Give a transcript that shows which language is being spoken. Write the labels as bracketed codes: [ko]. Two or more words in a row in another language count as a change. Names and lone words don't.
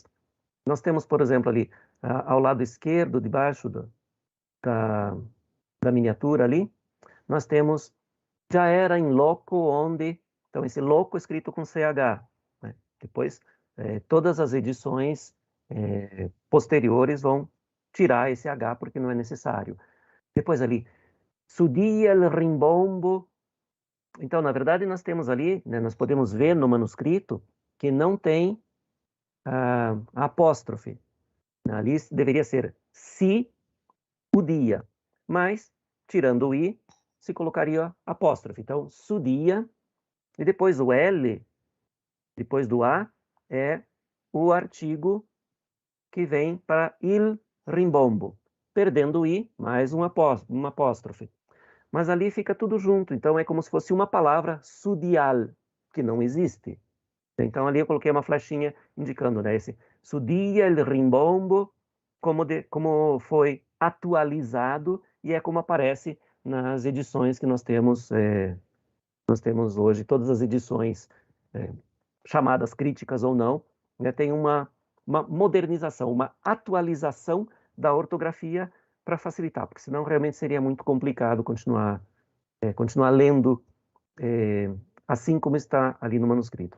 [pt] Nós temos, por exemplo, ali ao lado esquerdo, debaixo da miniatura ali, nós temos já era em loco onde, então esse loco escrito com CH, né? Depois, todas as edições posteriores vão tirar esse H porque não é necessário. Depois ali, [it] sudia il rimbombo. [pt] Então, na verdade, nós temos ali, né, nós podemos ver no manuscrito que não tem apóstrofe. Ali deveria ser si, o dia, mas, tirando o i, se colocaria apóstrofe. Então, sudia, e depois o L, depois do A, é o artigo que vem para [it] il rimbombo. [pt] Perdendo o i, mais uma apóstrofe. Mas ali fica tudo junto, então é como se fosse uma palavra sudial, que não existe. Então ali eu coloquei uma flechinha indicando, né, esse [it] sudia il rimbombo, [pt] como foi atualizado, e é como aparece nas edições que nós temos hoje, todas as edições, chamadas críticas ou não, né, tem uma modernização, uma atualização da ortografia para facilitar, porque senão realmente seria muito complicado continuar lendo assim como está ali no manuscrito.